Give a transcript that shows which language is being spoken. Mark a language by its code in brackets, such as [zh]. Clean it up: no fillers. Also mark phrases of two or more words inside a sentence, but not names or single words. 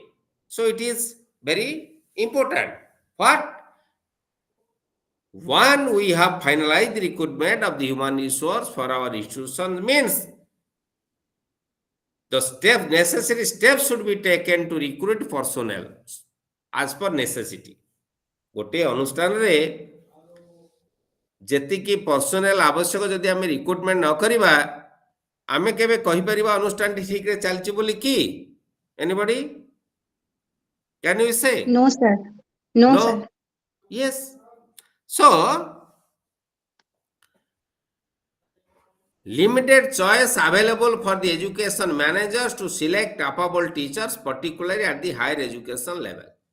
[en] So it is very important. What? One, we have finalized the recruitment of the human resource for our institution means the necessary steps should be taken to recruit personnel as per necessity. [or] ଗୋଟେ ଅନୁଷ୍ଠାନ ରେ ଯେତିକି ପର୍ସନେଲ ଆବଶ୍ୟକ ଯଦି ଆମେ ରିକ୍ରୁଟମେଣ୍ଟ ନ କରିବା ଆମେ କେବେ କହି ପାରିବା ଅନୁଷ୍ଠାନ ଠିକ ରେ ଚାଲୁଛି ବୋଲି କି [en] anybody can you say No, sir. No, no sir. yes so limited choice available for the education managers to select capable teachers particularly at the higher education level